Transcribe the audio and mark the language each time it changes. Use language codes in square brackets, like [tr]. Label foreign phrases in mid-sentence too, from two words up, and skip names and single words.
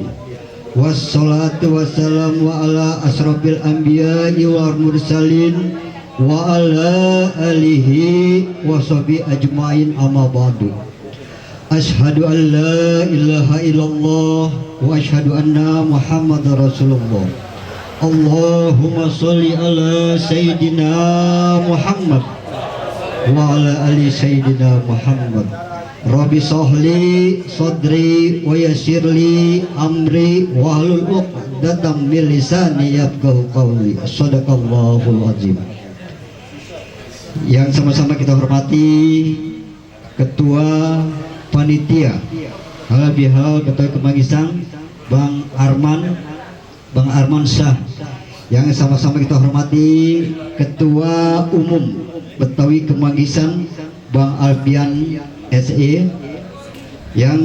[ar] والصلاة والسلام على أشرف الأنبياء والمرسلين وعلى آله وصحبه أجمعين أما بعد. أشهد أن لا إله إلا الله وأشهد أن محمدا رسول الله. اللهم صل على سيدنا محمد وعلى آل سيدنا محمد. رب اشرح لي صدري ويسر لي أمري واحلل عقدة من لساني يفقهوا قولي. صدق الله العظيم. [id] Yang sama-sama kita hormati Ketua Panitia Halal Bihalal Betawi Kemangisan Bang Arman Syah, yang sama-sama kita hormati Ketua Umum Betawi Kemangisan Bang Alfian SE, yang